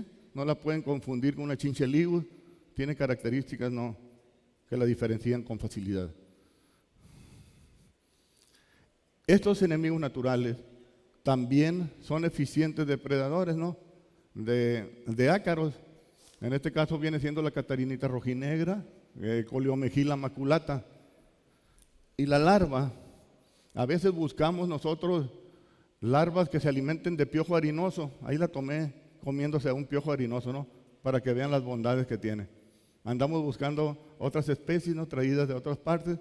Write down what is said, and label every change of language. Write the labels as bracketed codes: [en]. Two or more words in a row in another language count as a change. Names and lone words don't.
[es] No la pueden confundir con una chinche ligus, tiene características, ¿no?, que la diferencian con facilidad. Estos enemigos naturales también son eficientes depredadores, ¿no?, de ácaros. En este caso viene siendo la catarinita rojinegra, Coleomegila maculata. Y la larva, a veces buscamos nosotros larvas que se alimenten de piojo harinoso. Ahí la tomé comiéndose a un piojo harinoso, ¿no? Para que vean las bondades que tiene. Andamos buscando otras especies, ¿no? Traídas de otras partes.